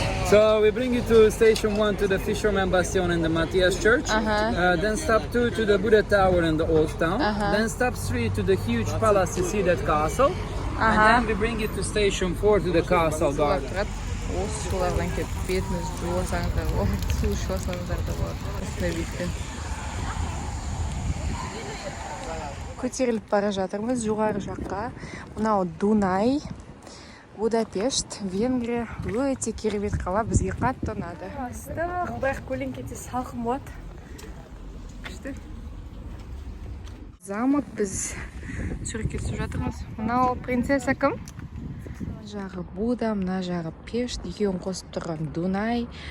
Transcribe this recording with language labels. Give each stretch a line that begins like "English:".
English: So we bring you to station 1 to the Fisherman Bastion and the Matthias Church. Then stop 2 to the Buddha Tower and the Old Town. Then stop 3 to the huge palace to see that castle. And then we bring you to station 4 to the castle garden.
Kazakh: Осы жолдардан кетіп бетіміз жуасаңыздар болады, су ішіп алсаңыздар да болады. Осындай бетпен көтеріліп бара жатырмыз жоғары жаққа. Мынау Дунай, Будапешт, Венгрия. Өте керемет қала, бізге қатты ұнады. Ыстық, бірақ көлеңкеде салқын болады. Күшті. Замок, біз суретке түсіп жатырмыз. Мынау принцесса кім? Жағы Буда, мына жағы Пешт, екеуін қосып тұрған Дунай.